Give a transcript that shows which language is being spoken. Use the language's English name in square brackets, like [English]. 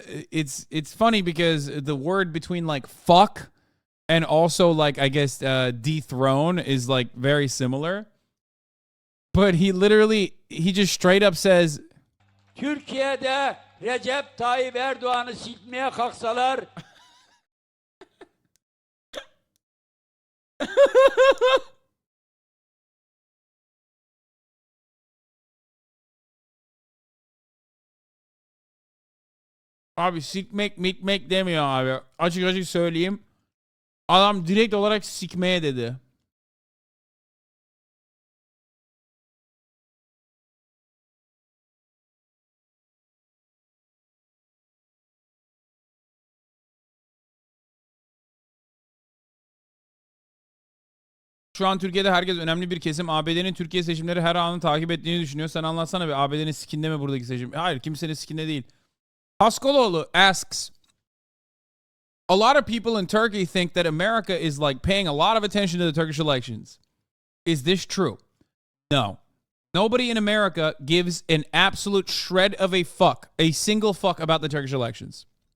[English] It's funny because the word between like fuck and also like I guess dethrone is like very similar. But he just straight up says [Turkish] Türkiye'de Recep Tayyip Erdoğan'ı silmeye kalksalar abi sikmek mikmek demiyor abi. Açık söyleyeyim. Adam direkt olarak sikmeye dedi. Şu an Türkiye'de herkes önemli bir kesim ABD'nin Türkiye seçimleri her anını takip ettiğini düşünüyor. Sen anlatsana bir, ABD'nin sikinde mi buradaki seçim? Hayır, kimsenin sikinde değil. [English] Haskoloğlu asks, a lot of people in Turkey think that America is like paying a lot of attention to the Turkish elections. Is this true? No. Nobody in America gives an absolute shred of a fuck, a single fuck about the Turkish elections.